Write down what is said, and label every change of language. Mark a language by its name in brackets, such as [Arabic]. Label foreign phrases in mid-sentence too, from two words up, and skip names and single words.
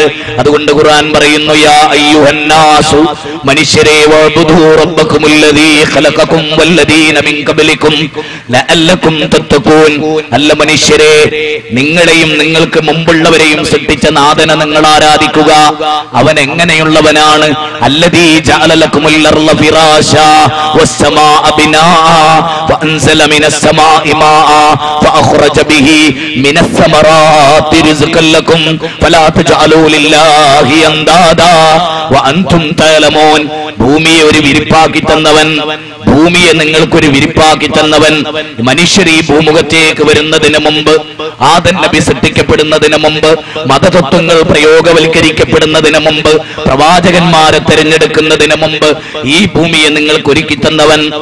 [Malayalam] അതുകൊണ്ട് ഖുർആൻ പറയുന്നു, [Arabic] يا أيها الناس, [Malayalam] മനുഷ്യരെ, [Arabic] اعبدوا ربكم الذي خلقكم والذين من قبلكم لعلكم تتقون. [Malayalam] അല്ല മനുഷ്യരെ, നിങ്ങളെയും നിങ്ങൾക്ക് മുമ്പുള്ളവരെയും സൃഷ്ടിച്ച നാഥനെ നിങ്ങൾ ആരാധിക്കുക. അവൻ എങ്ങനെയുള്ളവനാണ്? [Arabic] الذي جعل لكم الأرض فراشا والسماء بناء وأنزل من السماء ماء فأخرج به من الثمرات رزقا لكم فلا تجعلوا لله أندادا وأنتم تعلمون. [Malayalam] ഭൂമിയെ ഒരു വിരിപ്പാക്കി തന്നവൻ, ഭൂമിയെ നിങ്ങൾക്കൊരു വിരിപ്പാക്കി തന്നവൻ. മനുഷ്യർ ഈ ഭൂമുഖത്തേക്ക് വരുന്നതിന് മുമ്പ്, ആദം നബി സൃഷ്ടിക്കപ്പെടുന്നതിന് മുമ്പ്, മതതത്വങ്ങൾ പ്രയോഗവൽക്കരിക്കപ്പെടുന്നതിന് മുമ്പ്, പ്രവാചകന്മാരെ തിരഞ്ഞെടുക്കുന്നതിന് മുമ്പ് ഈ ഭൂമിയെ നിങ്ങൾക്ക് ഒരുക്കി തന്നവൻ.